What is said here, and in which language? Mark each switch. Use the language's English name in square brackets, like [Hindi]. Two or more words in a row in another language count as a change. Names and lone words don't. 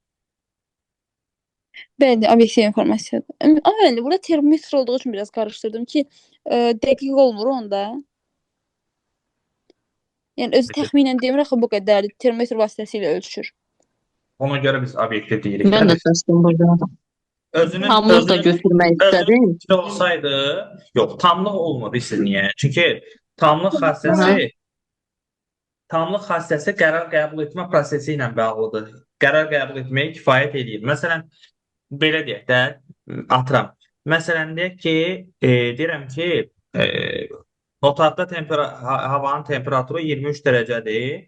[Azerbaijani] Bəli, obyektiv informasiyadır. Amma müəllim, burada termometr olduğu üçün biraz qarışdırdım ki, dəqiq olmur onda. Yəni özü təxminən demir axı bu qədər termometr vasitəsilə ölçür. Ona görə biz obyektiv deyirik. [Turkish] Ben de seçtim burada. Hamur da götürmek istedim. [Azerbaijani] Özünün olsaydı, yox, tamlıq olmadı siz niyə? Çünki tamlıq xassəsi qərar qəbul etmə prosesi ilə bağlıdır. Qərar qəbul etməyə kifayət edir. Məsələn, belə deyək də, atıram. Məsələn, deyək ki, deyirəm ki, otaqda havanın temperaturu 23 dərəcədir.